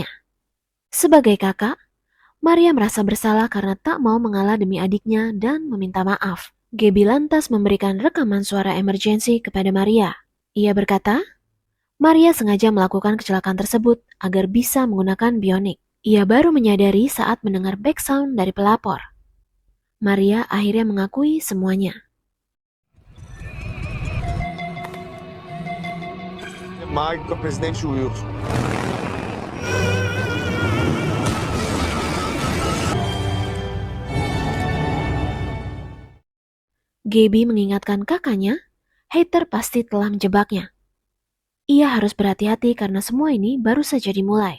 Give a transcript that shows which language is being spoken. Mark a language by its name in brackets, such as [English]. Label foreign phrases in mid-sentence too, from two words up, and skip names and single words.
[Indonesian] Sebagai kakak, Maria merasa bersalah karena tak mau mengalah demi adiknya dan meminta maaf. Gaby lantas memberikan rekaman suara emergensi kepada Maria. Ia berkata, Maria sengaja melakukan kecelakaan tersebut agar bisa menggunakan bionik. Ia baru menyadari saat mendengar back sound dari pelapor. Maria akhirnya mengakui semuanya. [Portuguese] Mágico, presidente Wilson. [Indonesian] Gaby mengingatkan kakaknya, Heather pasti telah menjebaknya. Ia harus berhati-hati karena semua ini baru saja dimulai.